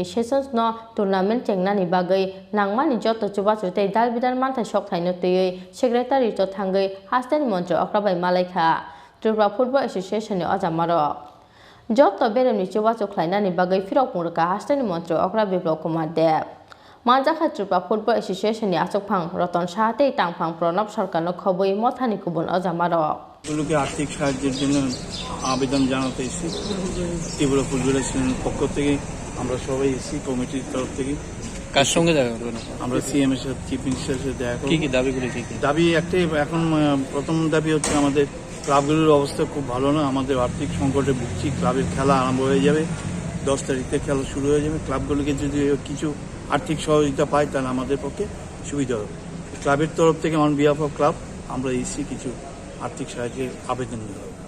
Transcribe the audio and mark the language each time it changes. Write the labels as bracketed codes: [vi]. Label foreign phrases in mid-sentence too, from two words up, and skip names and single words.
[trp] sessions no tournament chengnani bagai nangmani joto chubachu tei dalbidar manthai shokthai no tei secretary to thangai hastani mantro okrabai malaikha Tripura Football Association ni ojamarok joto beremni chubachu khlainani bagai firok murka hastani mantro okrabai Kumar Dev Manjakha Tripura Football Association ni achokphang roton satei tangphang Pranab Sarkar no khoboi mothani kubun ojamarok [bn] গুলোকে আর্থিক সাহায্যের জন্য আবেদন জানাতে এসেছি ত্রিপুরা ফুটবল অ্যাসোসিয়েশনের পক্ষ থেকে আমরা সবাই এসেছি কমিটির তরফ থেকে কার সঙ্গে দেখা করবেন আমরা সিএম এর সাথে [en] chief minister's [bn] সাথে দেখা করব কি দাবিগুলো কি দাবি একটাই এখন প্রথম দাবি হচ্ছে আমাদের ক্লাবগুলোর অবস্থা খুব ভালো না আমাদের আর্থিক সংকটে ভুগছি ক্লাবের খেলা আরম্ভ হয়ে যাবে 10 তারিখে খেলা শুরু হয়ে যাবে ক্লাবগুলোকে যদি কিছু আর্থিক সহযোগিতা পায় তাহলে আমাদের পক্ষে সুবিধা হবে ক্লাবের তরফ থেকে [en] on behalf of club [bn] আমরা এসেছি কিছু আর্থিক সাহায্যের আবেদন নিয়ে